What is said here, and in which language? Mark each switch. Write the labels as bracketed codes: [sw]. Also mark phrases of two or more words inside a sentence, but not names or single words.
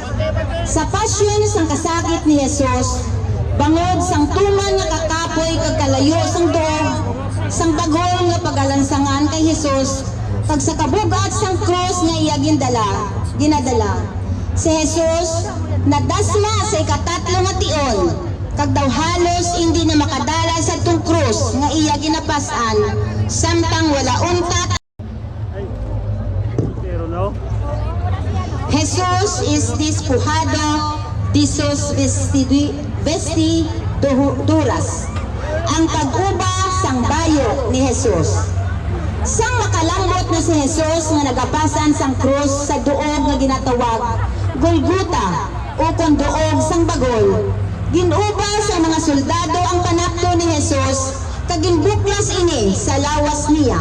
[hil] Sa pasyon sang kasakit ni Jesus, bangod sang tuman nga kakapoy kag kalayo sang duog, sang bagol nga pagalansangan kay Jesus, kag sa kabugat sang krus nga iya ginadala. Si Jesus nadasma sa ikatatlo nga tion, kag daw halos hindi na makadala sa tung krus nga iya ginapasan, samtang wala untat. [es] Jesus is despojado de sus vestiduras, [hil] ang pag-uba sang bayo ni Jesus. Sang makalambot na si Jesus nga nagapasan sang krus sa duog nga ginatawag Golgota o kon duog sang bagol, ginuba sa mga soldado ang panapto ni Jesus kag ginbuklas ini sa lawas niya.